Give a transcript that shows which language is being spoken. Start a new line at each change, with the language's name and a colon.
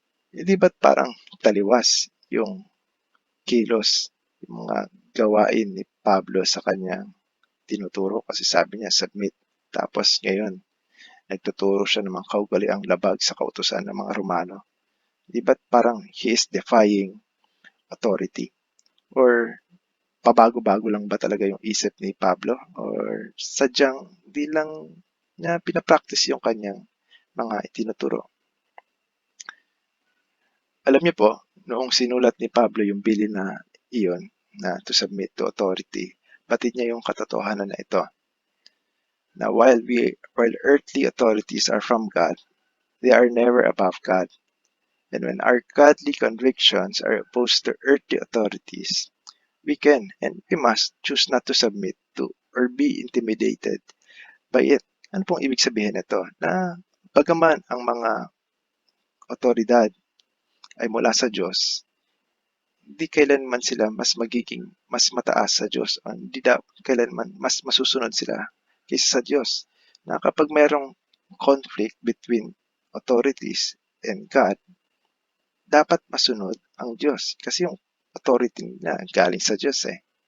Filipino: Hindi ba't parang taliwas yung kilos, yung mga gawain ni Pablo sa kanyang tinuturo? Kasi sabi niya, submit. Tapos ngayon, nagtuturo siya ng mga kaugaliang labag sa kautusan ng mga Romano. Di ba't parang
English: he is defying authority?
Filipino: Or pabago-bago lang ba talaga yung isip ni Pablo? Or sadyang di lang niya pinapractice yung kanyang mga itinuturo? Alam niyo po, noong sinulat ni Pablo yung bilin na iyon, na
English: to submit to authority,
Filipino: batid niya yung katotohanan na ito, na
English: while earthly authorities are from God, they are never above God. And when our godly convictions are opposed to earthly authorities, we can and we must choose not to submit to or be intimidated by it.
Filipino: Ano pong ibig sabihin nito? Na bagaman ang mga otoridad ay mula sa Diyos, hindi kailanman sila mas mataas sa Diyos o hindi kailanman mas masusunod sila kaysa sa Diyos. Na kapag mayroong
English: conflict between authorities and God,
Filipino: dapat masunod ang Diyos kasi yung authority na galing sa Diyos eh.